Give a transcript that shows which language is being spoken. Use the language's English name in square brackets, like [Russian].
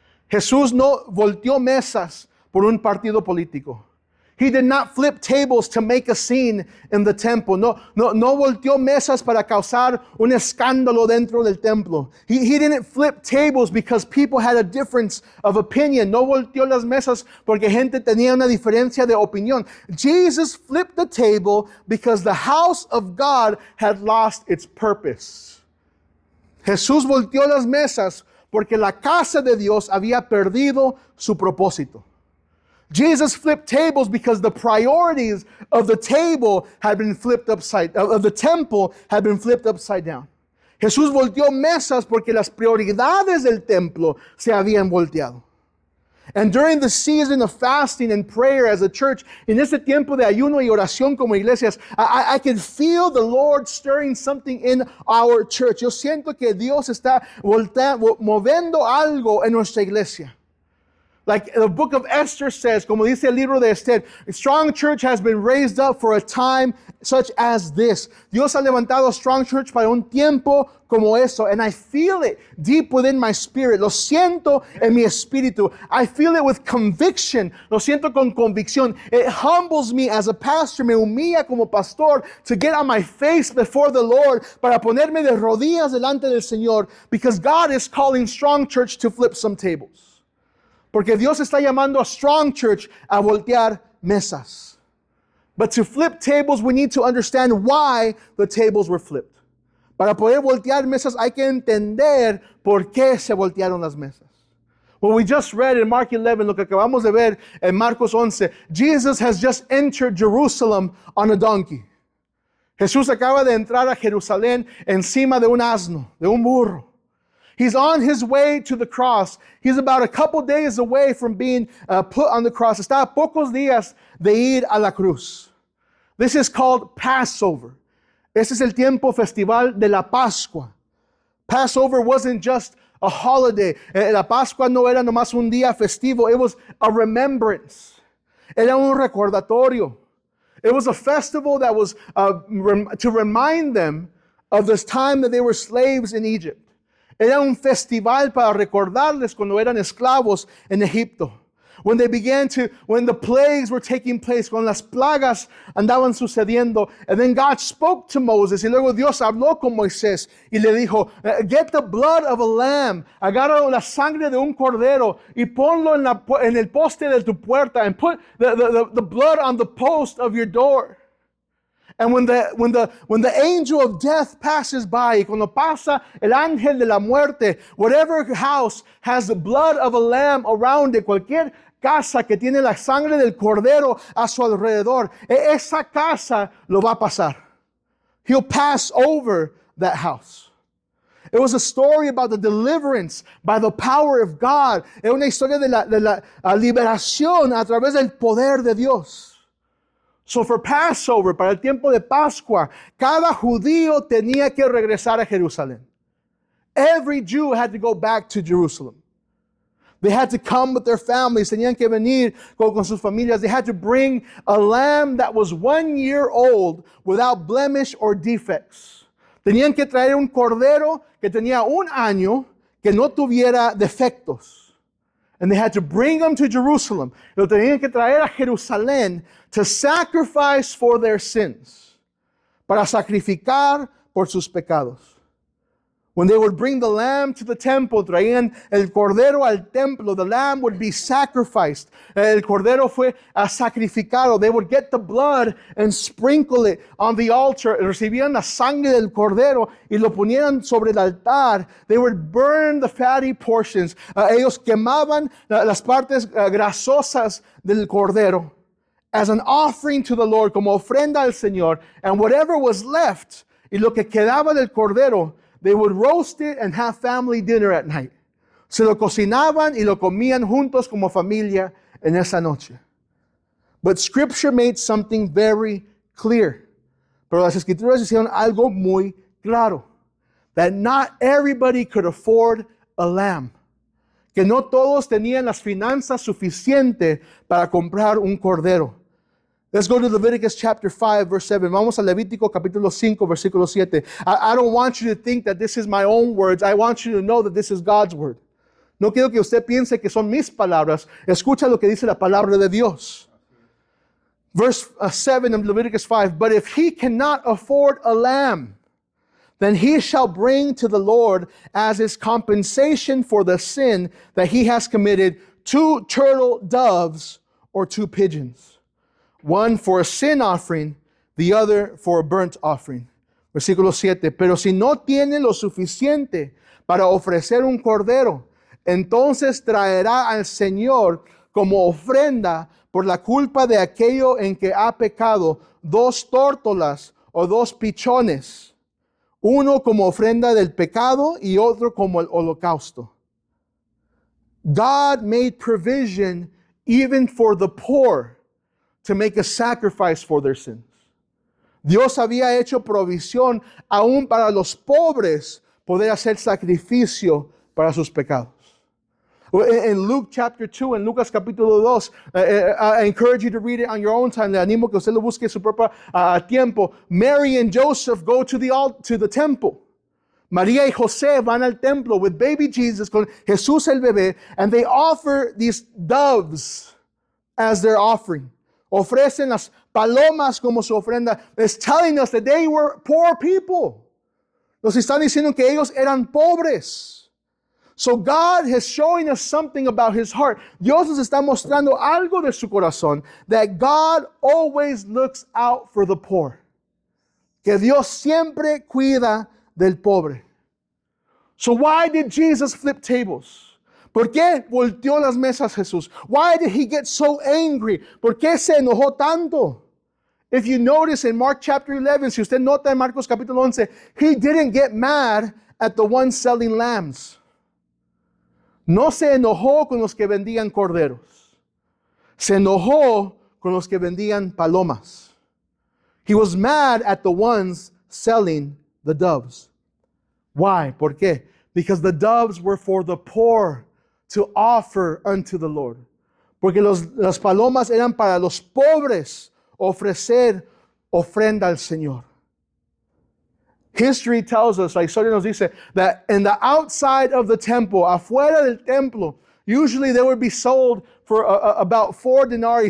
[Spanish] Jesús no volteó mesas por un partido político. [English] He did not flip tables to make a scene in the temple. [Spanish] No volteó mesas para causar un escándalo dentro del templo. [English] He didn't flip tables because people had a difference of opinion. [Spanish] No volteó las mesas porque gente tenía una diferencia de opinión. [English] Jesus flipped the table because the house of God had lost its purpose. [Spanish] Jesús volteó las mesas porque la casa de Dios había perdido su propósito. [English] Jesus flipped tables because the priorities of the table had been flipped of the temple had been flipped upside down. [Spanish] Jesús volteó mesas porque las prioridades del templo se habían volteado. [English] And during the season of fasting and prayer as a church, [Spanish] en este tiempo de ayuno y oración como iglesias, [English] I can feel the Lord stirring something in our church. [Spanish] Yo siento que Dios está moviendo algo en nuestra iglesia. [English] Like the book of Esther says, [Spanish] como dice el libro de Esther, [English] a strong church has been raised up for a time such as this. [Spanish] Dios ha levantado a strong church para un tiempo como eso. [English] And I feel it deep within my spirit. [Spanish] Lo siento en mi espíritu. [English] I feel it with conviction. [Spanish] Lo siento con convicción. [English] It humbles me as a pastor. [Spanish] Me humilla como pastor [English] to get on my face before the Lord [Spanish] para ponerme de rodillas delante del Señor, [English] because God is calling strong church to flip some tables. [Spanish] Porque Dios está llamando a strong church a voltear mesas. [English] But to flip tables, we need to understand why the tables were flipped. [Spanish] Para poder voltear mesas, hay que entender por qué se voltearon las mesas. [English] What we just read in Mark 11, [Spanish] lo que acabamos de ver en Marcos 11, [English] Jesus has just entered Jerusalem on a donkey. [Spanish] Jesús acaba de entrar a Jerusalén encima de un asno, de un burro. [English] He's on his way to the cross. He's about a couple days away from being put on the cross. [Spanish] Está a pocos días de ir a la cruz. [English] This is called Passover. [Spanish] Este es el tiempo festival de la Pascua. [English] Passover wasn't just a holiday. [Spanish] La Pascua no era nomás un día festivo. [English] It was a remembrance. [Spanish] Era un recordatorio. [English] It was a festival that was to remind them of this time that they were slaves in Egypt. [Spanish] Era un festival para recordarles cuando eran esclavos en Egipto. [English] When the plagues were taking place, [Spanish] cuando las plagas andaban sucediendo, [English] and then God spoke to Moses, [Spanish] y luego Dios habló con Moisés, y le dijo, [English] get the blood of a lamb, [Spanish] agarra la sangre de un cordero, y ponlo en el poste de tu puerta, [English] and put the blood on the post of your door. And when the angel of death passes by, [Spanish] y cuando pasa el ángel de la muerte, [English] whatever house has the blood of a lamb around it, [Spanish] cualquier casa que tiene la sangre del cordero a su alrededor, esa casa lo va a pasar. [English] He'll pass over that house. It was a story about the deliverance by the power of God. [Spanish] Es una historia de la liberación a través del poder de Dios. [English] So for Passover, [Spanish] para el tiempo de Pascua, cada judío tenía que regresar a Jerusalén. [English] Every Jew had to go back to Jerusalem. They had to come with their families. [Spanish] Tenían que venir con sus familias. [English] They had to bring a lamb that was 1 year old without blemish or defects. [Spanish] Tenían que traer un cordero que tenía 1 año que no tuviera defectos. [English] And they had to bring them to Jerusalem. [Spanish] Lo tenían que traer a Jerusalén [English] to sacrifice for their sins. [Spanish] Para sacrificar por sus pecados. [English] When they would bring the lamb to the temple, [Spanish] traían el cordero al templo, [English] the lamb would be sacrificed. [Spanish] El cordero fue sacrificado. [English] They would get the blood and sprinkle it on the altar. [Spanish] Recibían la sangre del cordero y lo ponían sobre el altar. [English] They would burn the fatty portions. [Spanish] Ellos quemaban las partes grasosas del cordero [English] as an offering to the Lord, [Spanish] como ofrenda al Señor. [English] And whatever was left, [Spanish] y lo que quedaba del cordero, [English] they would roast it and have family dinner at night. [Spanish] Se lo cocinaban y lo comían juntos como familia en esa noche. [English] But Scripture made something very clear. [Spanish] Pero las Escrituras hicieron algo muy claro. [English] That not everybody could afford a lamb. [Spanish] Que no todos tenían las finanzas suficientes para comprar un cordero. [English] Let's go to Leviticus chapter 5, verse 7. [Spanish] Vamos a Levítico capítulo 5, versículo 7. [English] I don't want you to think that this is my own words. I want you to know that this is God's word. [Spanish] No quiero que usted piense que son mis palabras. Escucha lo que dice la palabra de Dios. [English] Verse 7 of Leviticus 5. But if he cannot afford a lamb, then he shall bring to the Lord as his compensation for the sin that he has committed 2 turtle doves or 2 pigeons. One for a sin offering, the other for a burnt offering. [Spanish] Versículo 7. Pero si no tiene lo suficiente para ofrecer un cordero, entonces traerá al Señor como ofrenda por la culpa de aquello en que ha pecado 2 tórtolas o 2 pichones, uno como ofrenda del pecado y otro como el holocausto. [English] God made provision even for the poor to make a sacrifice for their sins. [Spanish] Dios había hecho provisión aún para los pobres poder hacer sacrificio para sus pecados. [English] In Luke chapter 2, [Spanish] en Lucas capítulo 2, [English] I encourage you to read it on your own time. [Spanish] Le animo que usted lo busque en su propio tiempo. [English] Mary and Joseph go to the temple. [Spanish] María y José van al templo [English] with baby Jesus, [Spanish] con Jesús el bebé, [English] and they offer these doves as their offering. [Spanish] Ofrecen las palomas como su ofrenda. [English] It's telling us that they were poor people. [Spanish] Nos están diciendo que ellos eran pobres. [English] So God is showing us something about His heart. [Spanish] Dios nos está mostrando algo de su corazón. [English] That God always looks out for the poor. [Spanish] Que Dios siempre cuida del pobre. [English] So why did Jesus flip tables? [Spanish] ¿Por qué volteó las mesas Jesús? [English] Why did He get so angry? [Spanish] ¿Por qué se enojó tanto? [English] If you notice in Mark chapter 11, [Spanish] si usted nota en Marcos capítulo 11, [English] He didn't get mad at the ones selling lambs. [Spanish] No se enojó con los que vendían corderos. Se enojó con los que vendían palomas. [English] He was mad at the ones selling the doves. Why? [Spanish] ¿Por qué? [English] Because the doves were for the poor to offer unto the Lord. [Spanish] Porque las palomas eran para los pobres ofrecer ofrenda al Señor. [English] History tells us, [Spanish] la historia nos dice, [English] that in the outside of the temple, [Spanish] afuera del templo, [English] usually they would be sold for about 4 denarii.